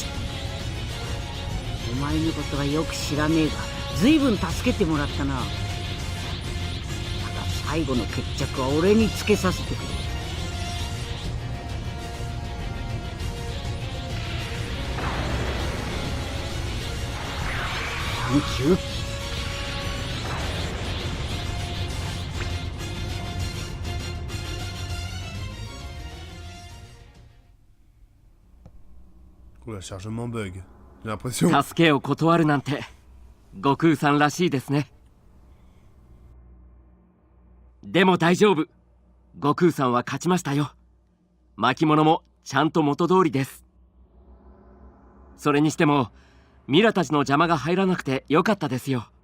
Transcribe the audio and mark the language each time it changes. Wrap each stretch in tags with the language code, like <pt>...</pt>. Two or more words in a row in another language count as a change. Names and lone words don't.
<ja>お前のことはよく知らねえが、ずいぶん助けてもらったな。ただ最後の決着は俺につけさせてくれ。サンキュー。</ja> <fr>Oula, chargement bug. J'ai l'impression.</fr> <ja>助けを断るなんて悟空さんらしいですね。でも大丈夫。悟空さんは勝ちましたよ。巻物もちゃんと元通りです。それにしてもミラたちの邪魔が入らなくてよかったですよ。</ja>